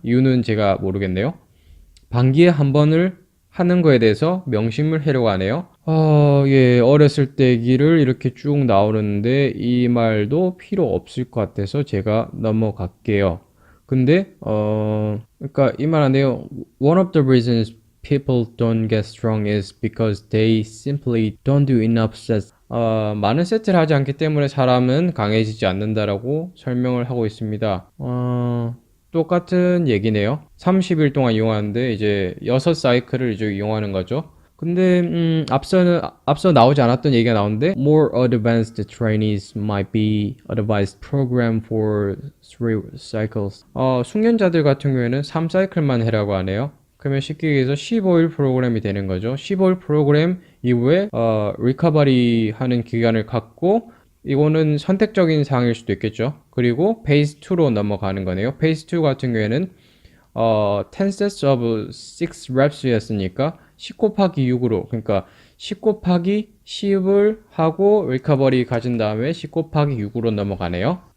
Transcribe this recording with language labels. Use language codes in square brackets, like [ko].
[ko] 이유는 제가 모르겠네요. 반기에 한 번을 하는 거에 대해서 명심을 하려고 하네요. 예, 어렸을 때 얘기를 이렇게 쭉 나오는데 이 말도 필요 없을 것 같아서 제가 넘어갈게요. 근데 그러니까 이 말 하네요. [en] One of the reasons people don't get strong is because they simply don't do enough sets. [ko] 많은 세트를 하지 않기 때문에 사람은 강해지지 않는다라고 설명을 하고 있습니다. 똑같은 얘기네요. 30일 동안 이용하는데 이제 6사이클을 이제 이용하는 거죠. 근데 앞서 나오지 않았던 얘기가 나오는데 [en] more advanced trainees might be advised program for 3 cycles. [ko] 숙련자들 같은 경우에는 3사이클만 해라고 하네요. 그러면 쉽게 얘기해서 15일 프로그램이 되는 거죠. 15일 프로그램 이후에 리커버리 하는 기간을 갖고 이거는 선택적인 사항일 수도 있겠죠. 그리고 페이스 2로 넘어가는 거네요. 페이스 2 같은 경우에는 [en] 10 sets of 6 reps [ko] 였으니까 10 곱하기 6으로 그러니까 10 곱하기 10을 하고 리커버리 가진 다음에 10 곱하기 6으로 넘어가네요.